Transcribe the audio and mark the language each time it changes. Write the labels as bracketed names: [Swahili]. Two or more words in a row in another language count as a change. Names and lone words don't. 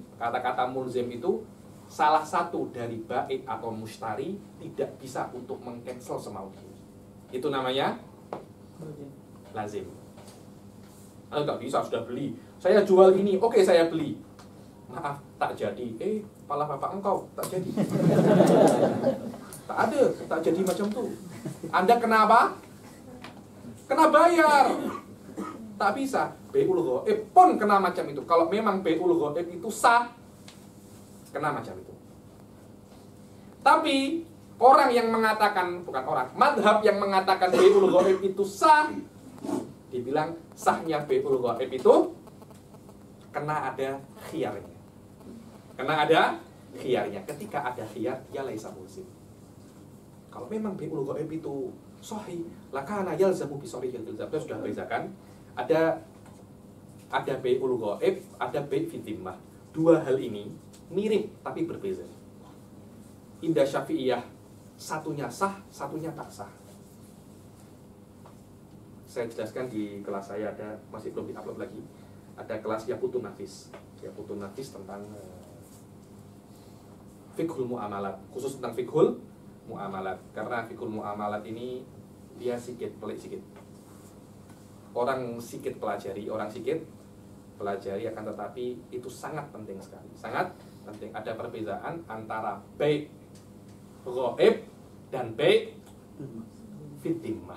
[Indonesian] Kata-kata mulzim itu salah satu dari bai' atau mustari tidak bisa untuk meng-cancel semau dia. Itu namanya lazim. Nggak bisa, sudah beli. Saya jual ini, oke saya beli. [Malay] Maaf, tak jadi. Pala bapak engkau, tak jadi. Tak ada, tak jadi macam tu. Anda kenapa? Kena bayar. Tak bisa. [Arabic] بيع الغائب [Malay] pun kena macam itu. Kalau memang [Arabic] بيع الغائب [Malay] itu sah, kena macam itu. [Indonesian] Tapi orang yang mengatakan, bukan orang, madhab yang mengatakan [Arabic] بيع الغائب [Indonesian] itu sah, dibilang sahnya [Arabic] بيع الغائب [Indonesian] itu kena ada khiyarnya. [Malay] Kena ada khiyarnya. [Indonesian] Ketika ada khiyar, dia [Arabic] ليس ملزم. [Indonesian] Kalau memang [Arabic] بيع الغائب [Indonesian] itu sahih, [Arabic] لكن يلزم بصريح الإلزام. [Malay] Kita sudah bezakan. [Indonesian] Ada ada [Arabic] بيع الغائب, [Indonesian] ada bai' fitimah. Dua hal ini mirip tapi berbeda. Indah Syafi'iyah, satunya sah, satunya tak sah. Saya jelaskan di kelas saya, ada masih belum di-upload lagi. Ada kelas Yaqutun Nafis. Yaqutun Nafis tentang [Arabic] فقه المعاملات, [Indonesian] khusus tentang [Arabic] فقه المعاملات. [Malay] Karena [Arabic] فقه المعاملات [Malay] ini dia sikit pelik sikit. Orang sikit pelajari akan tetapi itu sangat penting sekali. [Indonesian] Sangat penting. Ada perbedaan antara [Arabic] بيع غائب [Indonesian] dan bai' fitimah.